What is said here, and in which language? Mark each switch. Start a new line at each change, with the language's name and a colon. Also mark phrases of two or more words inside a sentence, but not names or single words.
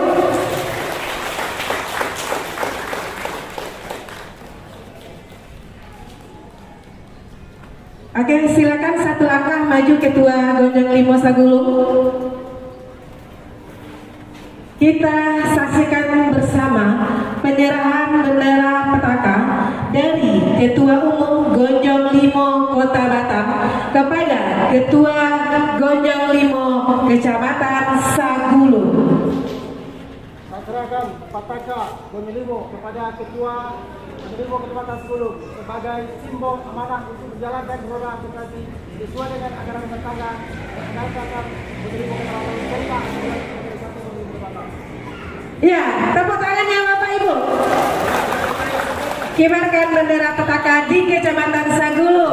Indonesian: Oke, silakan satu langkah maju Ketua Gonjong Limo Sagulung. Kita saksikan bersama penyerahan bendera petaka dari Ketua Umum Gonjong Limo Kota Batam kepada Ketua Gonjong Limo Kecamatan Sagulung. Serahkan petaka Gonjong Limo kepada Ketua Gonjong Limo Kecamatan Sagulung sebagai simbol amanah untuk menjalankan roda organisasi sesuai dengan anggaran rumah tangga dan anggaran Gonjong Limo Kecamatan Sagulung. Ya, tepuk tangannya Bapak Ibu. Kibarkan bendera petaka di Kecamatan Sagulung.